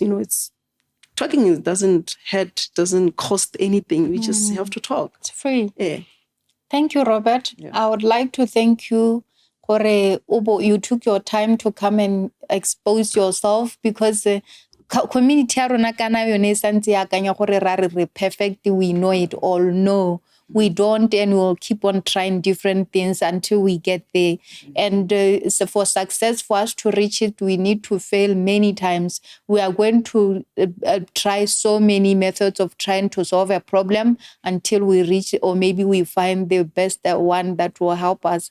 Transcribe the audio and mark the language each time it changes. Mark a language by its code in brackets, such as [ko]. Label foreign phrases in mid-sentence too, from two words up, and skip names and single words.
[en] It's talking doesn't hurt, doesn't cost anything. We just have to talk. It's free. Yeah. Thank you, Robert. Yeah. I would like to thank you. You took your time to come and expose yourself, because community [tn] ya rona kana yone santse ya akanya gore ra re [en] perfect, we know it all. No, we don't, and we'll keep on trying different things until we get there. And so for success, for us to reach it, we need to fail many times. We are going to try so many methods of trying to solve a problem until we reach, or maybe we find the best one that will help us.